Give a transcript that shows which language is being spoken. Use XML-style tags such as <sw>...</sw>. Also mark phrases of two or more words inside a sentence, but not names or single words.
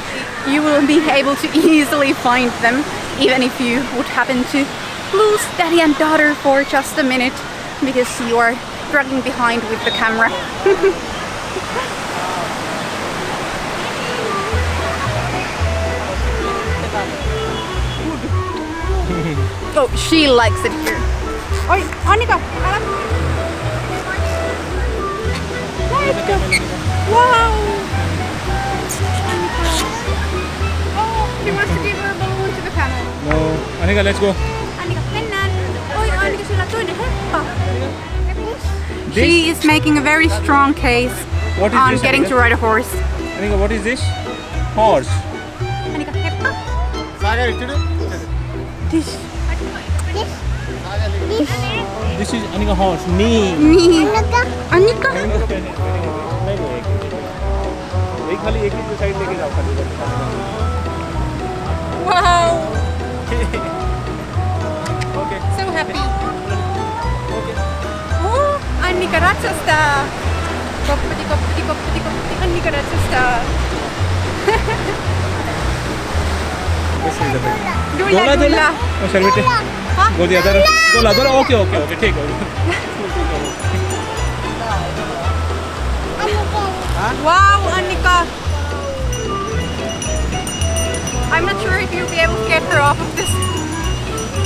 <en>You will be able to easily find them, even if you would happen to lose daddy and daughter for just a minute because you are dragging behind with the camera. Oh, she likes it here.</en> <fi>Oi, Annika, älä. Wow!</fi> <en>Oh, she wants to give her balloon to the camera. No. Annika, let's go.</en> <fi>Annika, mennään. Oi, Annika, sillä on toinen heppa.</fi> <en>She is making a very strong case on this, getting Annika? to ride a horse. Annika, what is this? Horse.</en> <fi>Annika, heppa.</fi> <en>This is Annika horse. Knee. Annika?</en> <hi>खाली एक ही साइड लेके जाओ खाली. Wow!</hi> <en>Okay. So happy. Okay.</en> <fi>Oh, Annika ratsastaa. Koppati, koppati, koppati, koppati. Annika ratsastaa.</fi> <en>This is the bit. Dulla, dulla. Oh, shall we take? Huh? Go the other. Dola. Okay. Take it. Wow, Annika. I'm not sure if you'll be able to get her off of this.</en>